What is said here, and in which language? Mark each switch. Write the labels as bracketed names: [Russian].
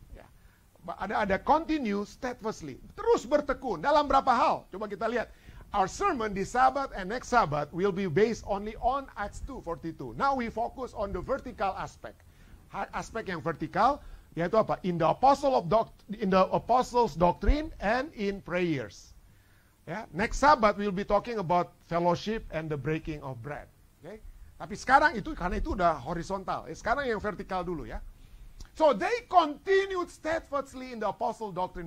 [Indonesian] Ya, ada [English] continue steadfastly. [Indonesian] Terus bertekun dalam berapa hal? Coba kita lihat. [English] Our sermon this Sabbath and next Sabbath will be based only on Acts 2:42. Now we focus on the vertical aspect. [Indonesian] Aspek yang vertikal, yaitu apa? [English] In the apostles' doctrine and in prayers. Ya, next Sabbath we'll be talking about fellowship and the breaking of bread. Okay? [Indonesian] Tapi sekarang itu karena itu udah horizontal. Sekarang yang vertikal dulu ya. [English] So they continued steadfastly in the apostle doctrine.